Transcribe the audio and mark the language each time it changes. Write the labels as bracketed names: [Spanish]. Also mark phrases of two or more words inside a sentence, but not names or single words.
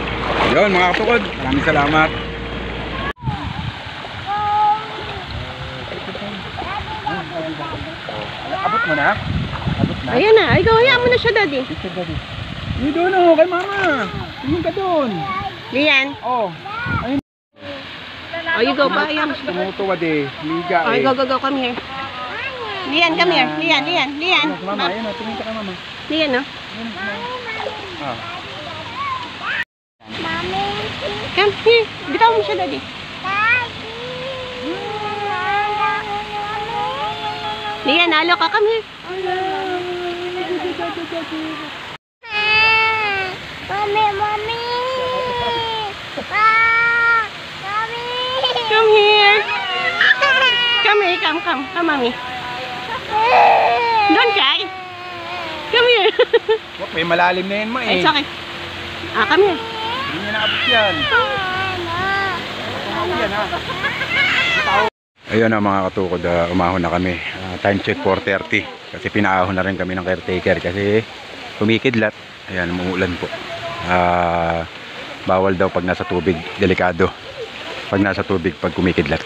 [Filipino] Yun mga katukod, maraming salamat. Abot mo na? Abot na? Ayan na, ay gawin mo na siya, daddy. Picture, daddy. Hindi doon o, kay mama. Tingin ka doon. Lian. Oh. Ayun. Oh, [English] you go [Filipino] pa, ayan. Tumutuwad eh. Liga eh. [English] Oh, go, come here. Lian, come here. Lian. [Filipino] Mama, ayun o, tingin ka kay mama. Lian, no? Ah. [English] Come here. [Filipino] Bitaw mo siya, daddy. Lian, halo ka, [English] come here. Mommy. Come here. Come, mommy. Don't cry. Come here. [Filipino] Wak, may malalim na yun mo eh. [English] It's okay. Come here. [Filipino] Hindi niya naabot yan. Yan ha. Ayun na mga katukod, umahon na kami. [English] Time check [Filipino] 4:30 kasi pinaahon na rin kami ng caretaker kasi kumikidlat. Ayan, umuulan po. Bawal daw pag nasa tubig, delikado pag nasa tubig pag kumikidlat.